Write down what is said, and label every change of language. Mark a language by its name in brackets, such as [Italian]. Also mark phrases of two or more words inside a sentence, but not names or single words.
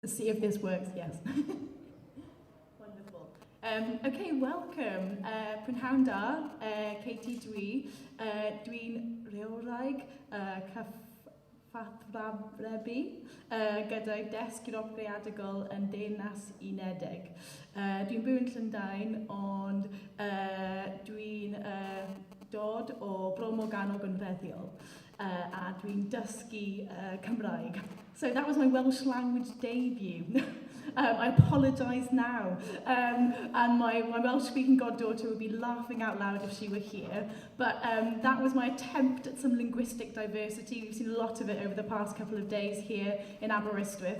[English] Let's see if this works, yes. Wonderful. Okay, welcome. [Welsh] Prynhawn da, Katie dwi, dwi'n rhywraig cyfathrebu gyda'i desg greadigol yn Deyrnas Unedig. Dwi'n byw yn Llundain, ond dwi'n dod o Bro Morgan yn Reddiol. A dwi'n dysgu Cymraeg. [English] So that was my Welsh language debut. I apologise now. And my Welsh-speaking goddaughter would be laughing out loud if she were here. But that was my attempt at some linguistic diversity. We've seen a lot of it over the past couple of days here in Aberystwyth.